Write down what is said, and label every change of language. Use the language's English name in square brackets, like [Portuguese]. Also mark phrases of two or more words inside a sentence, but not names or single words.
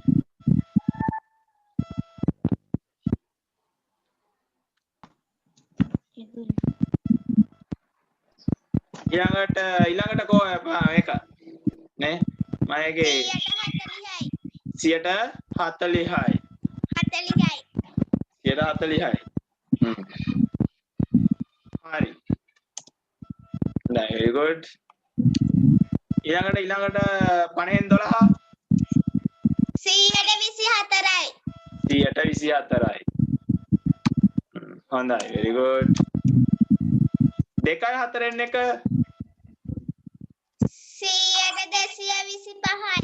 [Sinhala] ඊළඟට කෝ මේක නේ මයගේ 140යි. 40යි. 140යි. හරි. [English] very good. [Sinhala] ඊළඟට 50න් 12 124යි. 124යි. හොඳයි [English] very good. [Sinhala] 2යි 4න් එක 100 225යි.